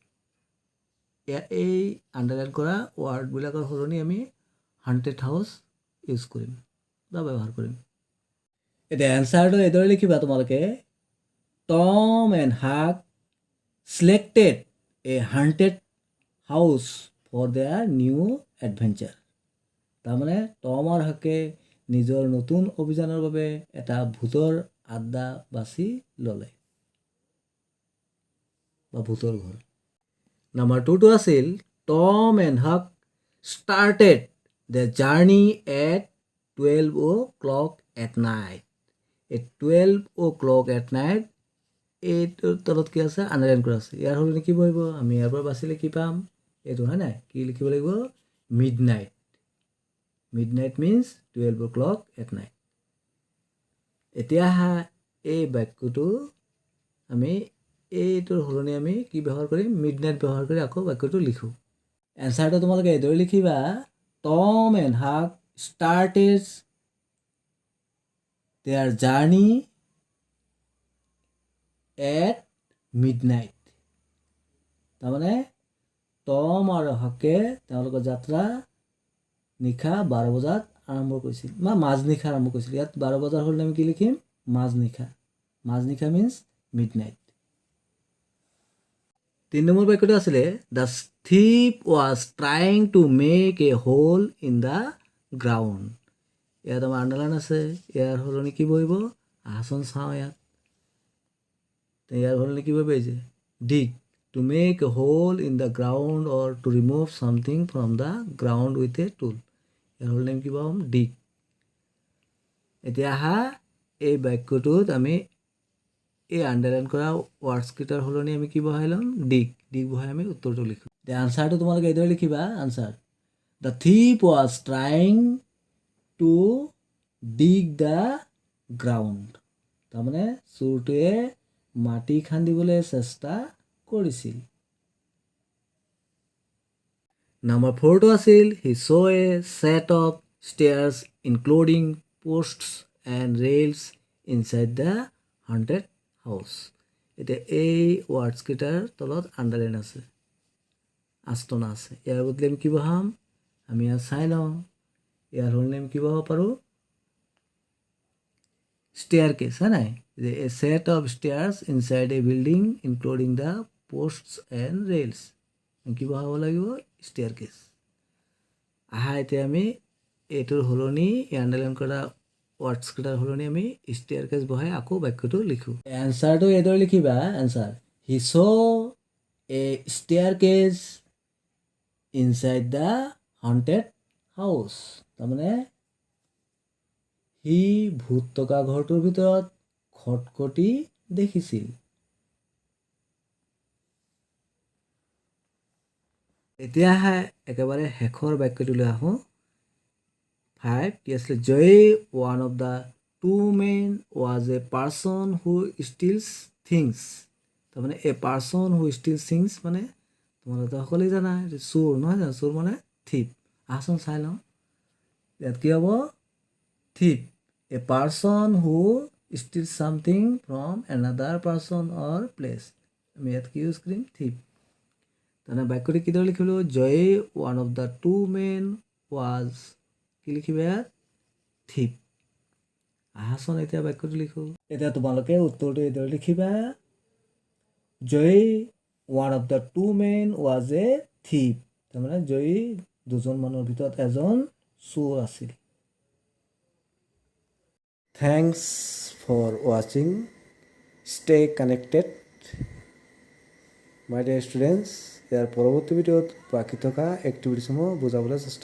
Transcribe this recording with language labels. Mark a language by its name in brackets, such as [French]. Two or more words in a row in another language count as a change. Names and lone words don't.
[Assamese] এই আণ্ডাৰলাইন কৰা ৱাৰ্ডবিলাকৰ সলনি আমি [English] haunted house use [Assamese] কৰিম বা ব্যৱহাৰ কৰিম এতিয়া এনচাৰটো এইদৰে লিখিবা তোমালোকে [English] Tom and Huck selected a haunted house for their new adventure [Assamese] তাৰমানে টম আৰু হাকে নিজৰ নতুন অভিযানৰ বাবে এটা ভূতৰ আড্ডা বাছি ল'লে বা ভূতৰ ঘৰ নাম্বাৰ 2টো আছিল [English] Tom and Huck started the journey at 12 o'clock at night at 12 o'clock at night [Assamese] এইটোৰ তলত কি আছে আণ্ডাৰলাইন কৰা আছে ইয়াৰ সলনি কি বহিব আমি ইয়াৰ পৰা বাচিলে কি পাম এইটো হয় নাই কি লিখিব লাগিব [English] midnight means 12 o'clock at night [Assamese] এতিয়া এই বাক্যটো আমি এইটোৰ সলনি আমি কি ব্যৱহাৰ কৰিম মিডনাইট ব্যৱহাৰ কৰি আকৌ বাক্যটো লিখোঁ এনচাৰটো তোমালোকে এইদৰে লিখিবা [English] Tom and Huck started their journey at midnight [Assamese] তাৰমানে টম আৰু হাকে তেওঁলোকৰ যাত্ৰা নিশা 12 বজাত আৰম্ভ কৰিছিল বা মাজনিশা আৰম্ভ কৰিছিল ইয়াত 12 বজাৰ হ'লে আমি কি লিখিম মাজনিশা [English] means midnight [Assamese] 3 নম্বৰ বাক্যটো আছিলে [English] the thief was trying to make a hole in the ground [Assamese] ইয়াত আমাৰ আণ্ডাৰলাইন আছে ইয়াৰ সলনি কি বহিব আসন চাওঁ ইয়াৰ সলনি কি বহিব এই যে [English] dig to make a hole in the ground or to remove something from the ground with a tool [Assamese] ইয়াৰ সলনি কি পাম dig এতিয়া আহা এই বাক্যটোত আমি এই আণ্ডাৰলাইন কৰা ৱৰ্ডছকেইটাৰ সলনি আমি কি বহাই ল'ম dig বহাই আমি উত্তৰটো লিখোঁ এতিয়া আনচাৰটো তোমালোকে এইদৰে লিখিবা [English] answer the thief was trying to dig the ground [Assamese] তাৰমানে চোৰটোৱে মাটি খান্দিবলৈ চেষ্টা কৰিছিল নম্বৰ 4টো আছিল [English] he saw a set of stairs including posts and rails inside the haunted house [Assamese] এতিয়া এই ৱৰ্ডছকেইটাৰ তলত আণ্ডাৰলাইন আছে আস্তনা আছে ইয়াৰ বদলি আমি কি বহাম আমি ইয়াত চাই লওঁ ইয়াৰ সলনি আমি কি বহাব পাৰোঁ staircase হয় নাই যে [English] a set of stairs inside a building including the posts and rails [Assamese] কি বহাব লাগিব staircase আহা এতিয়া আমি এইটোৰ সলনি আণ্ডাৰলাইন কৰা ৱৰ্ডছকেইটাৰ সলনি আমি staircase বহাই আকৌ বাক্যটো লিখোঁ এনচাৰটো এইদৰে লিখিবা [English] answer he saw a staircase inside the haunted house [Assamese] তাৰমানে সি ভূত থকা ঘৰটোৰ ভিতৰত খটখটি দেখিছিল এতিয়া আহা একেবাৰে শেষৰ বাক্যটোলৈ আহোঁ 5 কি আছিলে জয় [English] one of the two men was a person who steals [Assamese] things তাৰমানে [English] a person who steals things [Assamese] মানে তোমালোকে সকলোৱে জানা চোৰ নহয় জানো চোৰ মানে thief আহচোন চাই লওঁ ইয়াত কি হ'ব [English] thief a person who steals something from another person or place [Assamese] আমি ইয়াত কি ইউজ কৰিম thief তাৰমানে বাক্যটো কিদৰে লিখিলোঁ জয় [English] one of the two men was [Assamese] কি লিখিবা ইয়াত thief আহাচোন এতিয়া বাক্যটো লিখোঁ এতিয়া তোমালোকে উত্তৰটো এইদৰে লিখিবা জয় [English] one of the two men was a thief [Assamese] তাৰমানে জয় দুজন মানুহৰ ভিতৰত এজন চোৰ আছিল [English] Thanks for watching. Stay connected. My dear students, [Assamese] ইয়াৰ পৰৱৰ্তী ভিডিঅ'ত বাকী থকা এক্টিভিটিসমূহ বুজাবলৈ চেষ্টা